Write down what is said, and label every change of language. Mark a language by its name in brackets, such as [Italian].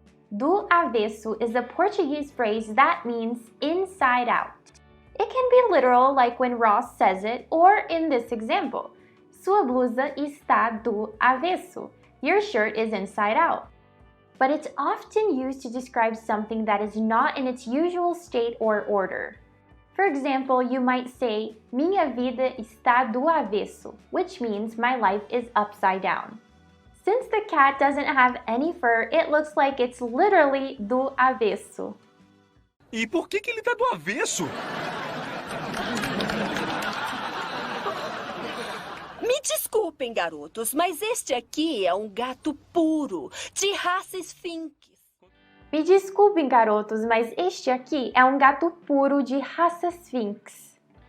[Portuguese] Do avesso [English] is a Portuguese phrase that means inside out. It can be literal, like when Ross says it, or in this example. [Portuguese] Sua blusa está do avesso. [English] Your shirt is inside out. But it's often used to describe something that is not in its usual state or order. For example, you might say, [Portuguese] minha vida está do avesso, [English] which means my life is upside down. Since the cat doesn't have any fur, it looks like it's literally [Portuguese] do avesso. E por que ele tá do avesso? Me desculpem, garotos, mas este aqui é um gato puro, de raça Sphinx. Me desculpem, garotos, mas este aqui é um gato puro de raça Sphinx.